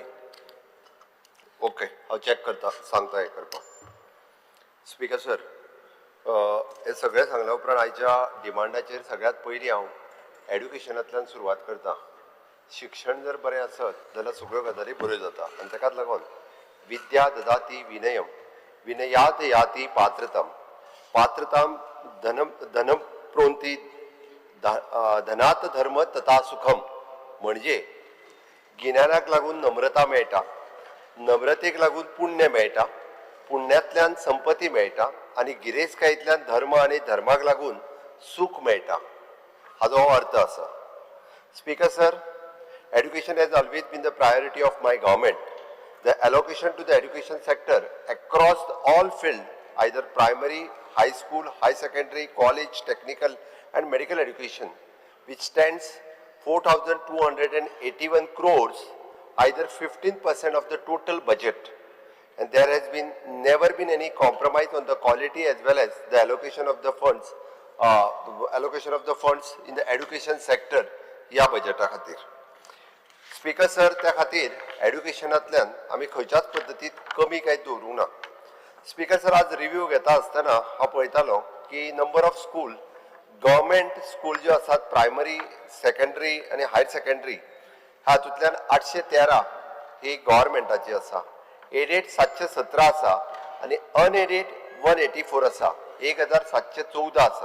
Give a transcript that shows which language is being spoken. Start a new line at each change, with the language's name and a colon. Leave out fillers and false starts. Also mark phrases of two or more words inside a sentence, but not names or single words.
Konkani: ओके, हांव चॅक करता, सांगता हें करपाक. स्पीकर सर, हे सगळें सांगल्या उपरांत आयच्या डिमांडाचेर सगळ्यांत पयलीं हांव एड्युकेशनांतल्यान सुरवात करता. शिक्षण जर बरें आसत जाल्यार सगळ्यो गजाली बऱ्यो जाता आनी ताकाच लागून
Sanskrit: विद्या ददाति विनयम विनयात याति पात्रतम पात्रताम धनम प्रोंती धनात धर्म तथा सुखम.
Konkani: म्हणजे गिन्यानाक लागून नम्रता मेळटा, नम्रतेक लागून पुण्य मेळटा, पुण्यातल्यान संपत्ती मेळटा आणि गिरेस्तकायेंतल्यान धर्म आणि धर्माक लागून सूख मेळटा हाचो हो अर्थ आसा. स्पीकर सर,
English: Education has always been the priority of my government. The allocation to the education sector across all fields, either primary, high school, high secondary, college, technical and medical education, which stands 4,281 crores, either 15% of the total budget. And there has been never been any compromise on the quality as well as the allocation of the funds in the education sector
Konkani: या बजेटा खातीर. स्पीकर सर, त्या खातीर एड्युकेशनांतल्यान आमी खंयच्याच पद्दतीत कमी कांय दवरूंक ना. स्पीकर सर, आज रिव्ह्यू घेता आसतना हांव पळयतालो की
English: number of school, government school
Konkani: ज्यो आसात प्रायमरी, सेकंडरी आनी हायर सेकंडरी, हातूंतल्यान 813 ही गव्हर्मेंटाची आसा, एडेड 717 आसा आनी अनएडेड 184 आसा, 1714 आसा.